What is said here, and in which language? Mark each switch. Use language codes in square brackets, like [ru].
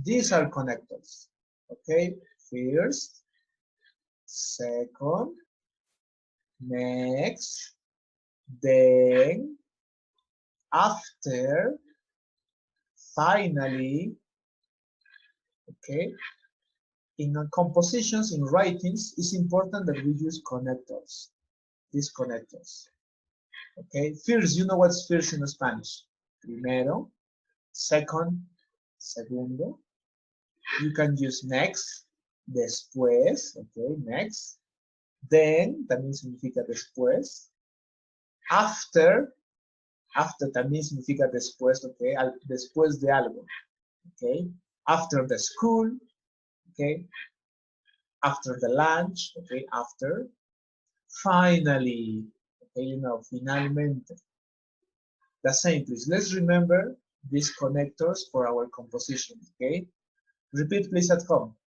[en] These are connectors. Okay, first, second, next, then, after, finally. Okay. In compositions, in writings, it's important that we use connectors. These connectors. Okay. First, you know what's first in Spanish? [es] Primero. [en] Second, [es] segundo. [en] You can use next, [es] después. [en] Okay, next. Then, [es] también significa después. [en] After [es] también significa después, okay, después de algo, okay. [en] After the school, okay. After the lunch, okay, after. Finally, okay, you know, [es] finalmente. [en] The same, please. Let's remember these connectors for our composition, okay. Repeat, please, at home.